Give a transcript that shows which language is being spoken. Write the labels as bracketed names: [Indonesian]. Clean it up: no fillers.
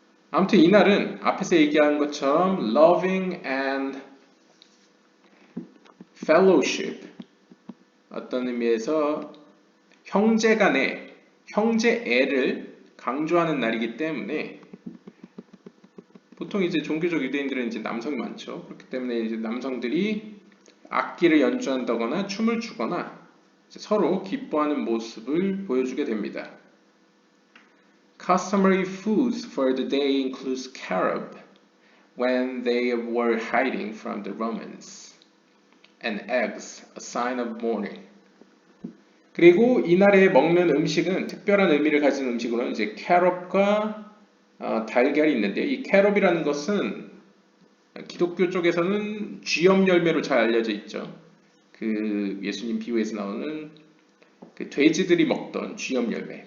[Korean] 아무튼 이날은 앞에서 얘기한 것처럼 [English] loving and fellowship [Korean] 어떤 의미에서 형제 간의 형제애를 강조하는 날이기 때문에 보통 이제 종교적 유대인들은 이제 남성이 많죠. 그렇기 때문에 이제 남성들이 악기를 연주한다거나 춤을 추거나 서로 기뻐하는 모습을 보여주게 됩니다. [English] Customary foods for the day includes carob when they were hiding from the Romans and eggs, a sign of mourning. [Korean] 그리고 이날에 먹는 음식은 특별한 의미를 가진 음식으로는 이제 캐럽과 달걀이 있는데 이 캐럽이라는 것은 기독교 쪽에서는 쥐염 열매로 잘 알려져 있죠. 그 예수님 비유에서 나오는 그 돼지들이 먹던 쥐염 열매.